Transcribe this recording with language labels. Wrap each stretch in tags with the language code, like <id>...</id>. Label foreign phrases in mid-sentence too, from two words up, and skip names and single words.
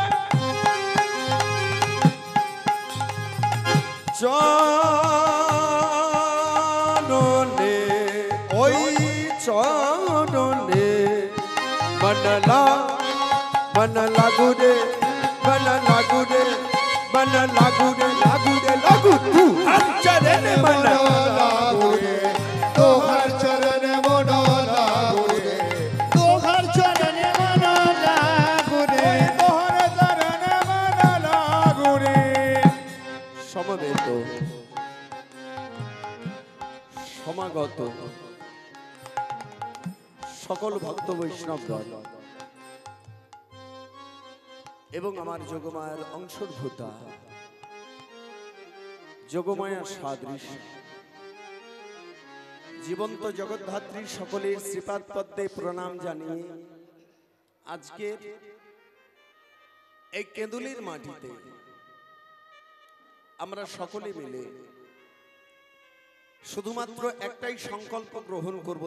<bho>चरणे ओई चरणे मन लागू रे मन लागू रे मन लागू रे लागू रे लागू तोहर चरणे मन लागू रे तोहर चरण मन लागू रे तोहर चरण मन लागू रे तोहर चरण मन लागू रे</bho> <bn>সমবেত সমাগত সকল ভক্ত বৈষ্ণবগণ এবং আমার যোগমায়ার অংশভূতা যোগমায়ার সাদৃশ জীবন্ত জগদ্ধাত্রী সকলের শ্রীপাদ পদ্মে প্রণাম জানিয়ে আজকে এই কেঁদুলির মাটিতে আমরা সকলে মিলে শুধুমাত্র একটাই সংকল্প গ্রহণ করব।</bn>